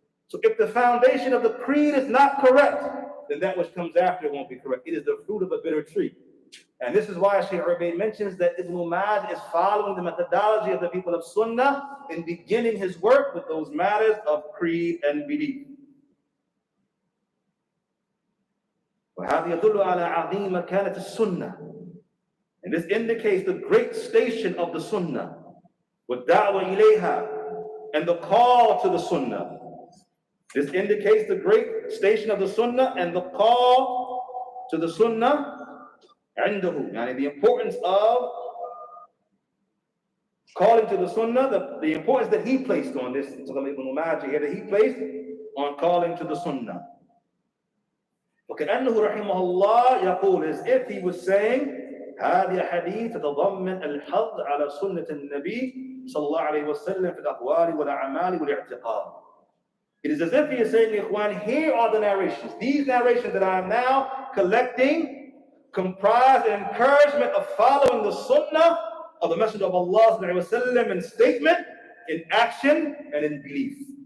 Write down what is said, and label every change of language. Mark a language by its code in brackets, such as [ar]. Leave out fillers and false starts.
[en] So if the foundation of the creed is not correct, then that which comes after it won't be correct. It is the fruit of a bitter tree. And this is why Shaykh Rabi mentions that Ibn Majah is following the methodology of the people of Sunnah in beginning his work with those matters of creed and belief. [ar] وهذا يدل على عظيم مكانة السنة. [en] And this indicates the great station of the Sunnah, [ar] والدعوة إليها, [en] and the call to the Sunnah. This indicates the great station of the Sunnah and the call to the Sunnah عنده, يعني the importance of calling to the Sunnah, the importance that he placed on this, Ibn Majah here, that he placed on calling to the Sunnah. [ar] وكأنه رحمه الله يقول, [en] as if he was saying, [ar] هذه حديث تتضمن الحظ على سنة النبي صلى الله عليه وسلم في الأقوال والأعمال والاعتقاد. [en] It is as if he is saying, Ikhwan, here are the narrations. These narrations that I am now collecting comprise an encouragement of following the Sunnah of the Messenger of Allah ﷺ in statement, in action, and in belief.